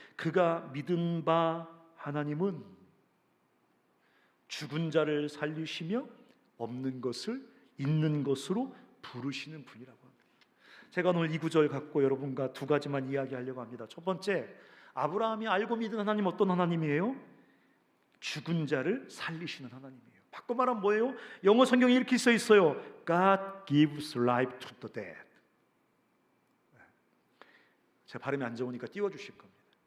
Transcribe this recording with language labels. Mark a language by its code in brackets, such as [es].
[ko] 그가 믿은 바 하나님은 죽은 자를 살리시며 없는 것을 있는 것으로 부르시는 분이라고 합니다. 제가 오늘 이 구절 갖고 여러분과 두 가지만 이야기하려고 합니다. 첫 번째, 아브라함이 알고 믿은 하나님 어떤 하나님이에요? 죽은 자를 살리시는 하나님이에요. 바꿔 말하면 뭐예요? 영어 성경에 이렇게 써 있어요. [en] God gives life to the dead. [ko] 제 발음이 안 좋으니까 띄워주실 겁니다.